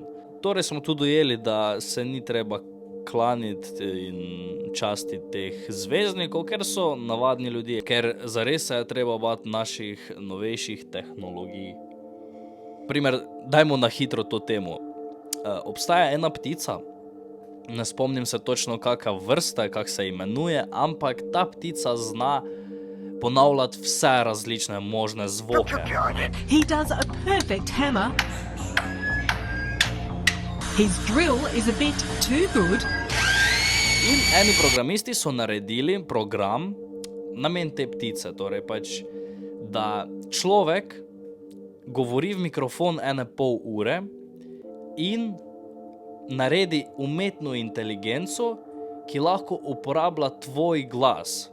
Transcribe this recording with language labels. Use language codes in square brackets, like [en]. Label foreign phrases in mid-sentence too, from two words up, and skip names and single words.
[sl] Torej smo tudi dojeli, da se ni treba klaniti in častiti teh zvezdnikov, ker so navadni ljudje, ker zares se je treba bati naših novejših tehnologij. Primer, dajmo na hitro to temo. Obstaja ena ptica, ne spomnim se točno kakva vrsta, kak se imenuje, ampak ta ptica zna ponavljati vse različne možne zvoke. [en] He does a perfect hammer. His drill is a bit too good. [sl] In eni programisti so naredili program namen te ptice, torej pač, da človek govori v mikrofon 1,5 ure in naredi umetno inteligenco, ki lahko uporablja tvoj glas.